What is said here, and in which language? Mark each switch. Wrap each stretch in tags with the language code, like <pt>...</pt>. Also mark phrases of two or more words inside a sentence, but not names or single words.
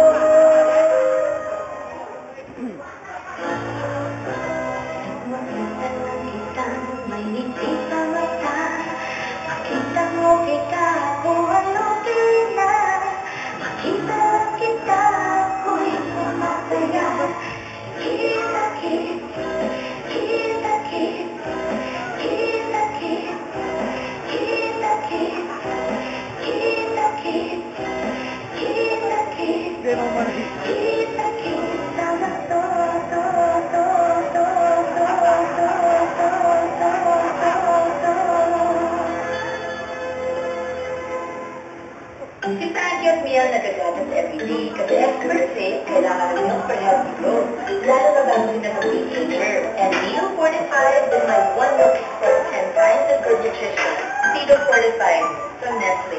<tl>Makita lang kita, may ngiti sa mata. Makita mo kita, buhay okay na. Makita lang kita, ako'y sumasaya. Kita-kit, kita-kit, kita-kit, kita-kit, kita-kit, kita-kit, kita-kit, sama to, to, to, to, to, to, to, to, Si Frankie at Mia nagagatas everyday kasi</tl> <en>experts say</en> <tl>kailangan ng</tl> <en>milk for healthy growth,</en> <tl>lalo na bago sila mag-teenager.</tl> <en>And Nido Fortified is my one milk for 10 times as good nutrition. Nido Fortified from Nestle.</en>